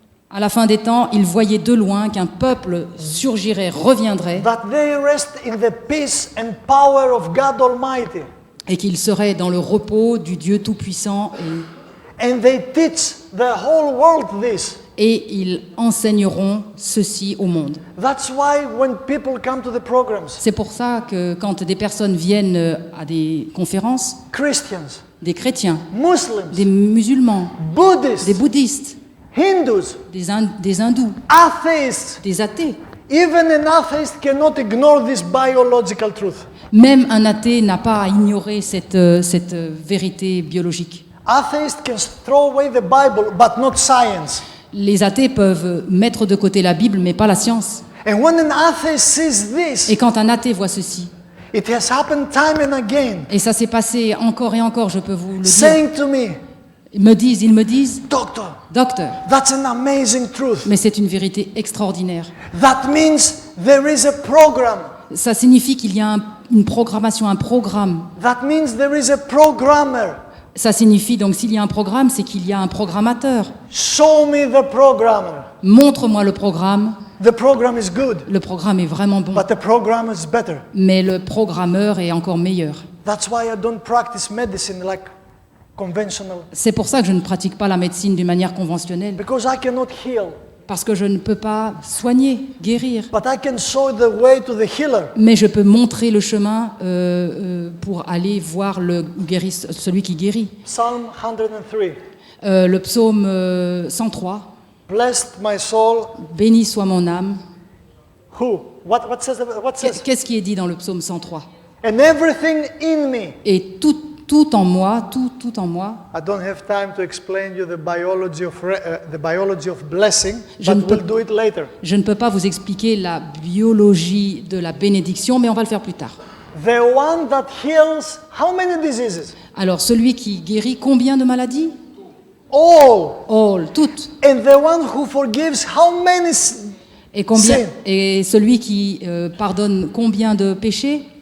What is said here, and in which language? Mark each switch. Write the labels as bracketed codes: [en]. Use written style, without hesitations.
[fr] À la fin des temps, il voyait de loin qu'un peuple surgirait, reviendrait, [en] that they rest in the peace and power of God Almighty. [fr] et qu'il serait dans le repos du Dieu Tout-Puissant, [en] And they teach the whole world this. [fr] et ils enseigneront ceci au monde. [en] That's why when people come to the programs, [fr] C'est pour ça que quand des personnes viennent à des conférences, [en] Christians, [fr] des chrétiens, [en] Muslims, [fr] des musulmans, [en] Buddhists, [fr] des bouddhistes, [en] Hindus, [fr] des hindous, [en] atheists, [fr] des athées, [en] even an atheist cannot ignore this biological truth. [fr] même un athée n'a pas à ignorer cette vérité biologique. [en] Atheists can throw away the Bible, but not science. [fr] Les athées peuvent mettre de côté la Bible, mais pas la science. [en] And when an atheist sees this, [fr] Et quand un athée voit ceci, [en] it has happened time and again, [fr] et ça s'est passé encore et encore, je peux vous le dire, [en] saying to me, [fr] ils me disent, [en] Doctor, [fr] docteur, [en] that's an amazing truth. [fr] mais c'est une vérité extraordinaire. [en] That means there is a program. [fr] Ça signifie qu'il y a une programmation, un programme. [en] That means there is a programmer. [fr] Ça signifie donc s'il y a un programme, c'est qu'il y a un programmateur. [en] Show me the programmer. [fr] Montre-moi le programme. [en] The program is good, [fr] Le programme est vraiment bon, [en] but the program is better. [fr] mais le programmeur est encore meilleur. [en] That's why I don't practice medicine like conventional, [fr] C'est pour ça que je ne pratique pas la médecine d'une manière conventionnelle, [en] because I cannot heal, [fr] parce que je ne peux pas soigner, guérir, [en] but I can show the way to the healer. [fr] mais je peux montrer le chemin pour aller voir celui qui guérit. [en] Psalm 103. [fr] Le psaume 103, [en] Blessed my soul. [fr] béni soit mon âme. [en] Who? What says? [fr] Qu'est-ce qui est dit dans le psaume 103? [en] And everything in me. [fr] Et tout en moi, tout en moi. [en] I don't have time to explain you the biology of blessing, [fr] Je [en] but [fr] ne [en] we'll do it later. [fr] Je ne peux pas vous expliquer la biologie de la bénédiction, mais on va le faire plus tard. [en] The one that heals how many diseases? [fr] Alors, celui qui guérit combien de maladies? [en] All. [fr] Toutes. [en] And the one who forgives how many sin? [fr] Et celui qui pardonne combien de péchés?